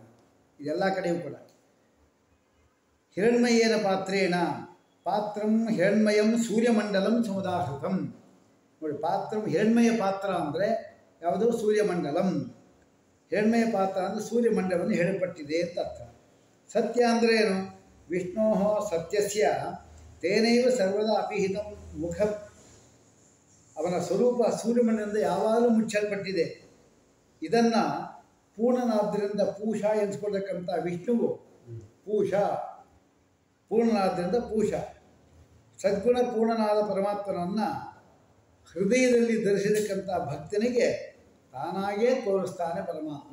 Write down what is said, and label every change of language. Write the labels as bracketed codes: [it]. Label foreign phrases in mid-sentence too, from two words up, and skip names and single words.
[kn] ಇದೆಲ್ಲ ಕಡೆಯೂ ಕೂಡ [sa] ಹಿರಣ್ಮಯೇನ ಪಾತ್ರೇಣ, ಪಾತ್ರಂ ಹಿರಣ್ಮಯಂ ಸೂರ್ಯಮಂಡಲಂ ಸಮುದಾಹೃತಂ. [kn] ನೋಡಿ, [sa] ಪಾತ್ರಂ ಹಿರಣ್ಮಯ [kn] ಪಾತ್ರ ಅಂದರೆ ಯಾವುದು? ಸೂರ್ಯಮಂಡಲಂ. ಹಿರಣ್ಮಯ ಪಾತ್ರ ಅಂದರೆ ಸೂರ್ಯಮಂಡಲವನ್ನು ಹೇಳಲ್ಪಟ್ಟಿದೆ ಅಂತ ಅರ್ಥ. ಸತ್ಯ ಅಂದರೆ ಏನು? [sa] ವಿಷ್ಣೋ ಸತ್ಯಸ್ಯ ತೇನೈವ ಸರ್ವದಾ ಅಪಿಹಿತ ಮುಖ, [kn] ಅವನ ಸ್ವರೂಪ ಸೂರ್ಯಮಂಡಲದಿಂದ ಯಾವಾಗಲೂ ಮುಚ್ಚಲ್ಪಟ್ಟಿದೆ. ಇದನ್ನು ಪೂರ್ಣನಾದ್ದರಿಂದ ಪೂಷ ಎನಿಸ್ಕೊಳ್ತಕ್ಕಂಥ ವಿಷ್ಣುವು ಪೂಷ, ಪೂರ್ಣನಾದ್ದರಿಂದ ಪೂಷ, ಸದ್ಗುಣ ಪೂರ್ಣನಾದ ಪರಮಾತ್ಮನನ್ನು ಹೃದಯದಲ್ಲಿ ಧರಿಸಿದಕ್ಕಂಥ ಭಕ್ತನಿಗೆ ತಾನಾಗೇ ತೋರಿಸ್ತಾನೆ ಪರಮಾತ್ಮ.